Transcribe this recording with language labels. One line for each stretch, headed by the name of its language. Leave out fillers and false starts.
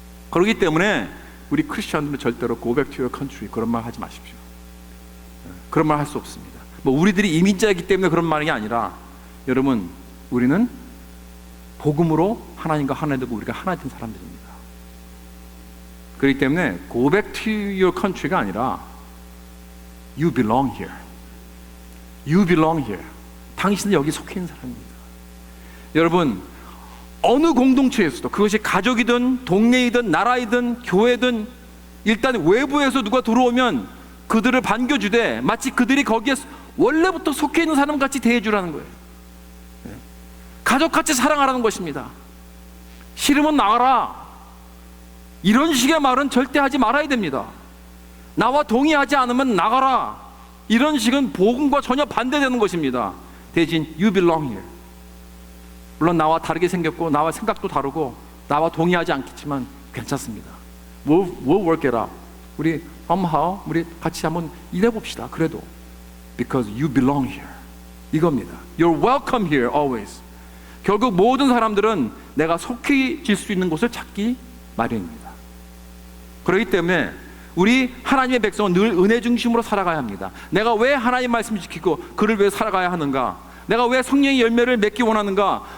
Korean: 그렇기 때문에 우리 크리스천들은 절대로
English: go back to your country
Korean: 그런 말 하지 마십시오. 그런 말 할 수 없습니다. 뭐 우리들이 이민자이기 때문에 그런 말이 아니라, 여러분, 우리는 복음으로 하나님과 하나 되고 우리가 하나 된 사람들입니다. 그렇기 때문에
English: go back to your country가
Korean: 아니라
English: you belong here. You belong here.
Korean: 당신은 여기 속해 있는 사람입니다. 여러분, 어느 공동체에서도 그것이 가족이든 동네이든 나라이든 교회든 일단 외부에서 누가 들어오면 그들을 반겨주되 마치 그들이 거기에 원래부터 속해 있는 사람같이 대해주라는 거예요. 가족같이 사랑하라는 것입니다. 싫으면 나가라. 이런 식의 말은 절대 하지 말아야 됩니다. 나와 동의하지 않으면 나가라. 이런 식은 복음과 전혀 반대되는 것입니다. 대신
English: you belong here.
Korean: 물론 나와 다르게 생겼고 나와 생각도 다르고 나와 동의하지 않겠지만 괜찮습니다.
English: We'll work it out.
Korean: 우리 somehow 우리 같이 한번 일해봅시다. 그래도
English: because you belong here.
Korean: 이겁니다.
English: You're welcome here always.
Korean: 결국 모든 사람들은 내가 속해질 수 있는 곳을 찾기 마련입니다. 그렇기 때문에 우리 하나님의 백성은 늘 은혜 중심으로 살아가야 합니다. 내가 왜 하나님 말씀을 지키고 그를 왜 살아가야 하는가? 내가 왜 성령의 열매를 맺기 원하는가?